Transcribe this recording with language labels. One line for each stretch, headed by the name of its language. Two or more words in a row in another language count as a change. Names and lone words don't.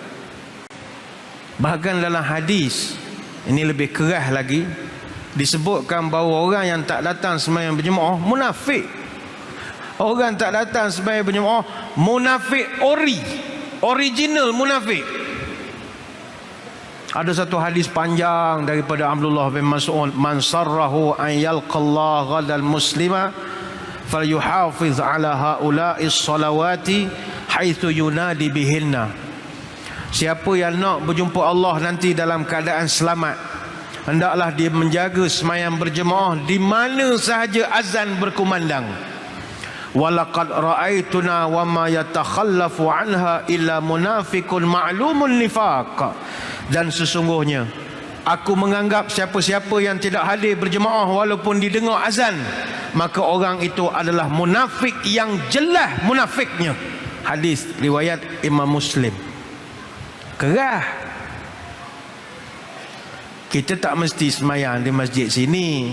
Malay: Bahkan dalam hadis, ini lebih keras lagi, disebutkan bahawa orang yang tak datang sembahyang berjemaah munafik. Orang tak datang sembahyang berjemaah munafik original munafik. Ada satu hadis panjang daripada Abdullah bin Mas'ud,
Arabic: من سره أن يلقى الله غدا مسلما فليحافظ على هؤلاء الصلوات حيث ينادى بهن.
Malay: Siapa yang nak berjumpa Allah nanti dalam keadaan selamat, hendaklah dia menjaga sembahyang berjemaah di mana sahaja azan berkumandang.
Arabic: ولقد رأيتنا وما يتخلف عنها إلا منافق معلوم النفاق.
Malay: Dan sesungguhnya aku menganggap siapa-siapa yang tidak hadir berjemaah walaupun didengar azan, maka orang itu adalah munafik yang jelas munafiknya. Hadis riwayat Imam Muslim. Kerah. Kita tak mesti semayang di masjid sini.